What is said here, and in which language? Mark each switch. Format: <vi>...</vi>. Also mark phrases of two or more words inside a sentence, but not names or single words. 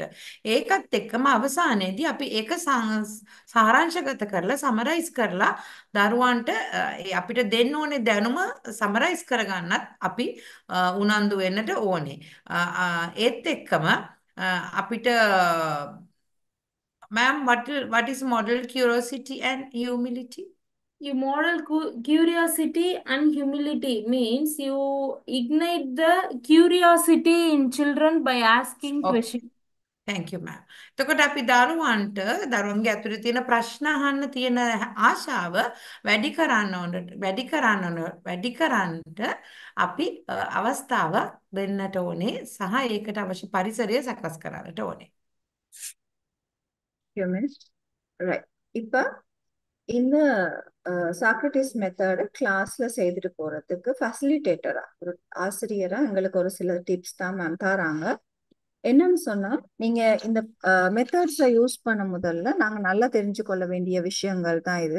<si>ඒකත් එක්කම අවසානයේදී අපි ඒක සාරාංශගත කරලා සමරයිස් කරලා දරුවන්ට අපිට දෙන්න ඕනේ දැනුම සමරයිස් කරගන්නත් අපි උනන්දු වෙන්නට ඕනේ. ඒත් එක්කම අපිට</si> <en>Ma'am, what is model curiosity and humility? You model curiosity and humility means you ignite the curiosity in children by asking questions. Thank you, ma'am.</en> <si>එතකොට අපි දරුවන්ගේ ඇතුලේ තියෙන ප්‍රශ්න අහන්න තියෙන ආශාව වැඩි කරන්නට අපි අවස්ථාව දෙන්නට ඕනේ සහ ඒකට අවශ්‍ය පරිසරය සකස් කරන්නට ඕනේ.</si> <en>Right.</en> <ta>இப்ப இந்த சாக்ரட்டிஸ் மெத்தட் கிளாஸ்ல செய்துட்டு போறதுக்கு ஃபெசிலிட்டேட்டரா ஒரு ஆசிரியரா எங்களுக்கு ஒரு சில டிப்ஸ் தான் மேம் தராங்க. என்னன்னு சொன்னா நீங்க இந்த</ta> <en>methods use</en> <ta>பண்ண முதல்ல நாங்க நல்லா தெரிஞ்சு கொள்ள வேண்டிய விஷயங்கள் தான் இது.</ta>